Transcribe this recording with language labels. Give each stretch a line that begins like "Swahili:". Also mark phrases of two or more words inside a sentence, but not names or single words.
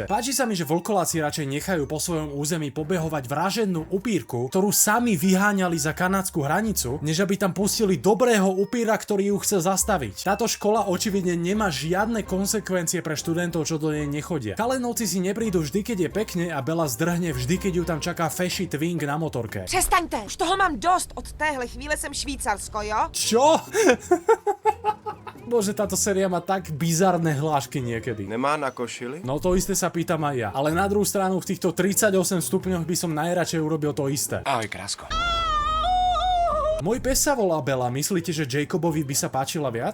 Slovak: Páči sa mi, že vlkoláci radšej nechajú po svojom území pobehovať vražednú upírku, ktorú sami vyháňali za kanadskú hranicu, než aby tam pustili dobrého upíra, ktorý ju chce zastaviť. Táto škola očividne nemá žiadne konsekvencie pre študentov, čo do nej nechodia. Kalenovci si neprídu vždy, keď je pekne a Bella zdrhne vždy, keď ju tam čaká feši Twink na motorke.
Czech: Přestaňte, už toho mám dost, od téhle chvíle jsem Švýcarsko, jo?
Slovak: Čo? Bože, táto séria má tak bizarné hlášky niekedy.
Czech: Nemá na košili?
Slovak: No to isté sa pýtam aj ja. Ale na druhú stranu v týchto 38 stupňoch by som najradšej urobil to isté.
Czech: Ahoj, krásko.
Slovak: Môj pes sa volá Bella, myslíte, že Jacobovi by sa páčila viac?